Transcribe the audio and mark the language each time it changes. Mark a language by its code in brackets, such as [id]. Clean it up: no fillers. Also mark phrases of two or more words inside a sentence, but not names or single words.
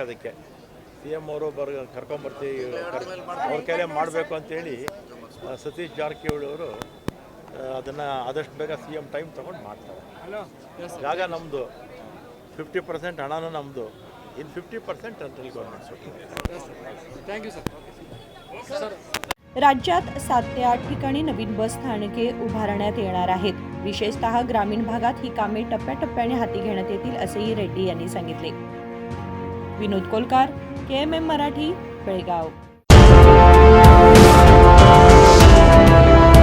[kn] ಅದಕ್ಕೆ CM ಅವರು ಕರ್ಕೊಂಬರ್ತೀವಿ, ಅವ್ರ ಕೈಲೇ ಮಾಡಬೇಕು ಅಂತೇಳಿ ಸತೀಶ್ ಜಾರಕಿಹೊಳಿ ಅವರು ಅದನ್ನು ಆದಷ್ಟು ಬೇಗ CM ಟೈಮ್ ತೊಗೊಂಡು ಮಾಡ್ತಾರೆ. ಜಾಗ ನಮ್ಮದು, 50% ಹಣನೂ ನಮ್ಮದು, ಇನ್ನು 50% [en] central government. thank you sir. [mr] राज्यात 7 ते 8 ठिकाणी नवीन बस स्थानके उभारण्यात येणार आहेत. विशेषतः ग्रामीण भागात ही कामे टप्प्याटप्प्याने हाती घेण्यात येतील असेही रेड्डी यांनी सांगितले. विनोद कोलकार, KMM मराठी, बेळगाव.